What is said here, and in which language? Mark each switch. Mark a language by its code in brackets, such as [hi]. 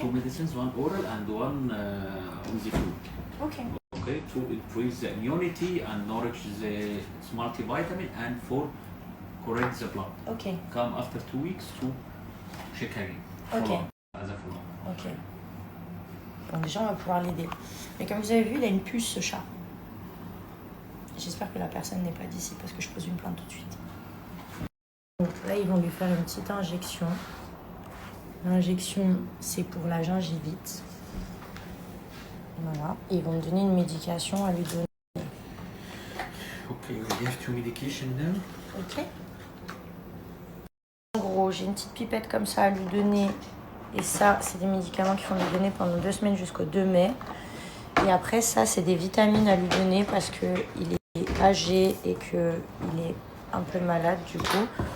[en] Two medicines, one oral and one on the food. Okay. Okay, to increase the immunity and nourish the multivitamin and for correct the blood. Ok. Come after 2 weeks to check again. Ok. Follow up, as a follow-up. Ok. [fr] Donc déjà, on va pouvoir l'aider. Mais comme vous avez vu, il a une puce, ce chat. J'espère que la personne n'est pas d'ici parce que je pose une plainte tout de suite. Donc là, ils vont lui faire une petite injection. L'injection, c'est pour la gingivite. Voilà. Et ils vont me donner une médication à lui donner. [en] Okay, we give two medication now. Ok. [fr] En gros, j'ai une petite pipette comme ça à lui donner. Et ça, c'est des médicaments qu'il faut lui donner pendant 2 semaines jusqu'au 2 mai. Et après, ça, c'est des vitamines à lui donner parce qu'il est âgé et qu'il est un peu malade du coup.